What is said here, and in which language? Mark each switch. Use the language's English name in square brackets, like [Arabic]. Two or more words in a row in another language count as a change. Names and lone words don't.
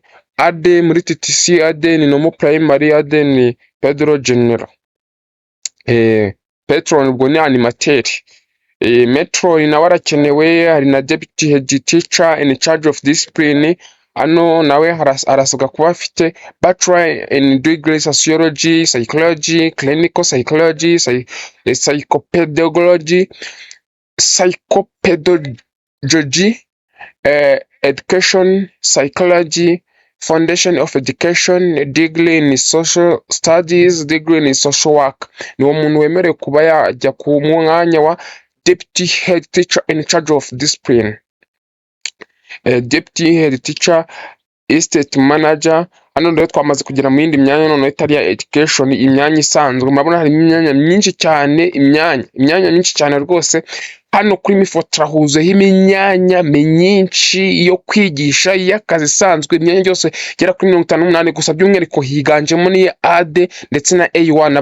[Kinyarwanda] AD muri TTC, AD ni [English] normal primary, [Kinyarwanda] AD ni pedro general. Patron ubwo ni animateur. Metron nawe arakenewe. Hari na [English] deputy head teacher in charge of discipline. [Kinyarwanda] Hano nawe arasabwa kuba afite [English] bachelor in degree sociology, psychology, clinical psychology, psychopedagogy, education psychology, foundation of education, degree in social studies, degree in social work. [Kinyarwanda] Ni umuntu wemerewe kuba yajya ku mwanya wa [English] deputy head teacher in charge of discipline. Deputy head teacher, estate manager. [Kinyarwanda] Hano rero twamaze kugera mu yindi myanya none itari ya education, imyanya isanzwe. Murabona hari imyanya myinshi cyane, imyanya myinshi cyane rwose. Hano kuri Mifotra huzeho imyanya myinshi yo kwigisha, y'akazi isanzwe, imyanya yose gera kuri 58 gusa, by'umwihariko higanjemo ni AD ndetse na A1.